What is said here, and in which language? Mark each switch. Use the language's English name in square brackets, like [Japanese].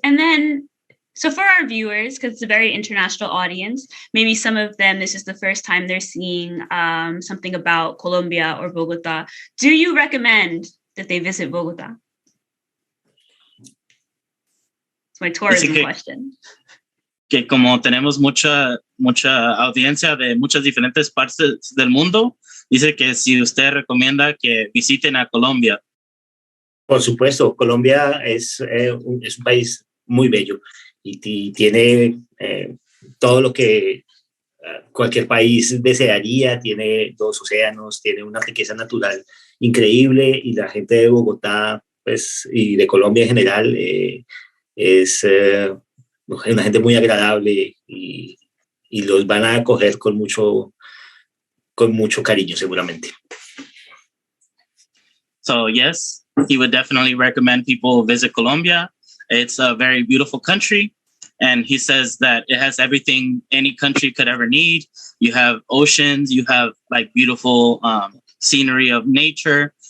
[English] And then, so for our viewers, because it's a very international audience, maybe some of them, this is the first time they're seeing something about Colombia or Bogota. Do you recommend that they visit Bogota? It's my tourism question. [Spanish] Que como tenemos mucha audiencia de muchas diferentes partes del mundo, dice que si usted recomienda que visiten a Colombia. Por supuesto, Colombia es un país muy bello y tiene todo lo que cualquier país desearía. Tiene 2 océanos, tiene una riqueza natural increíble y la gente de Bogotá, pues, y de Colombia en general, es una gente muy agradable y los van a acoger con mucho cariño, seguramente. [English] So yes, he would definitely recommend people visit Colombia. It's a very beautiful country. And he says that it has everything any country could ever need. You have oceans, you have like beautiful scenery of nature.